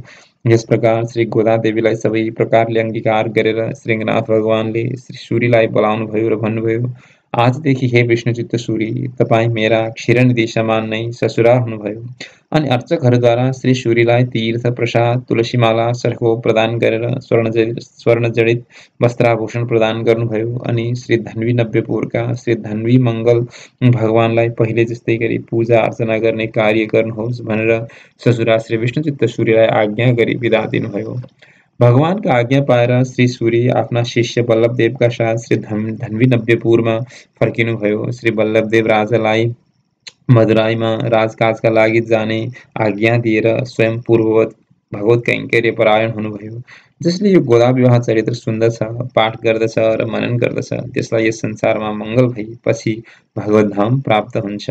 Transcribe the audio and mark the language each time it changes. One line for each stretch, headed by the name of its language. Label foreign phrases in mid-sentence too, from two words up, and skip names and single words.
Nepali: यस प्रकार श्री गोदादेवीलाई सबै प्रकारले अंगीकार गरेर श्री रङ्गनाथ भगवानले श्री सूर्यलाई बोलाउनुभयो र भन्नुभयो, आजदेखि हे विष्णुचित्त सूर्य, तपाईँ मेरा क्षीरनिधि समान नै ससुरा हुनुभयो। अनि अर्चकहरूद्वारा श्री सूर्यलाई तीर्थ प्रसाद तुलसीमाला सरको प्रदान गरेर स्वर्णजडित वस्त्राभूषण प्रदान गर्नुभयो। अनि श्री धन्वी नव्यपुरका श्री धन्वी मङ्गल भगवानलाई पहिले जस्तै गरी पूजा अर्चना गर्ने कार्य गर्नुहोस् भनेर ससुरा श्री विष्णुचित्त सूर्यलाई आज्ञा गरी बिदा दिनुभयो। भगवानका आज्ञा पाएर श्री सूर्य आफ्ना शिष्य वल्लभदेवका साथ श्री धन्वी नव्यपुरमा फर्किनुभयो। श्री वल्लभदेव राजालाई मदुराईमा राजकाजका लागि जाने आज्ञा दिएर स्वयं पूर्ववत भगवत कैङ्कर्य परायण हुनुभयो। जसले यो गोदा विवाह चरित्र सुन्दछ, पाठ गर्दछ र मनन गर्दछ त्यसलाई यस संसारमा मङ्गल भई पछि भगवत धाम प्राप्त हुन्छ।